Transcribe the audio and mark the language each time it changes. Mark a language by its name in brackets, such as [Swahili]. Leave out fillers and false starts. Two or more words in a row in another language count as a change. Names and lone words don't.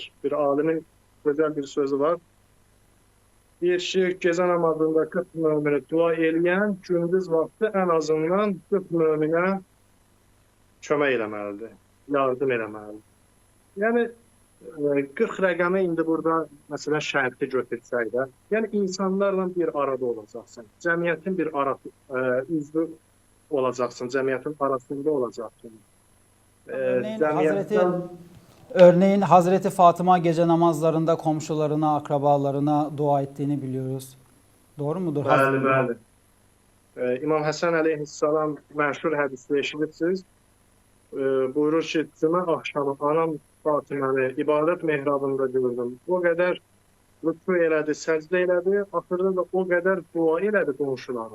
[Azerbaijani] Bir alimin gözəl bir sözü var. Deyir ki, gecə namazında 40 möminə dua eləyən gündüz vaxtı ən azından 40 möminə kömək eləməlidir, yardım eləməlidir. Yəni, 40 rəqəmi indi burada məsələn şərti götürsək də, yəni insanlarla bir arada olacaqsın. Cəmiyyətin bir üzvü olacaqsın, cəmiyyətin arasında olacaqsın. [Turkish] Örneğin [Azerbaijani] Cəmiyyətdən [Turkish] Örneğin Hazreti Fatıma gece namazlarında komşularına, akrabalarına dua ettiğini biliyoruz. Doğru mudur? [Azerbaijani] bəli, bəli. İmam Həsən əleyhissalam məşhur hədisdə eşidirsiniz. Buyurur ki, cümə axşamı anam Fatıməni ibadət mehrabında gördüm. O qədər rükû elədi, səcdə elədi, axırda da o qədər dua elədi qonşulara.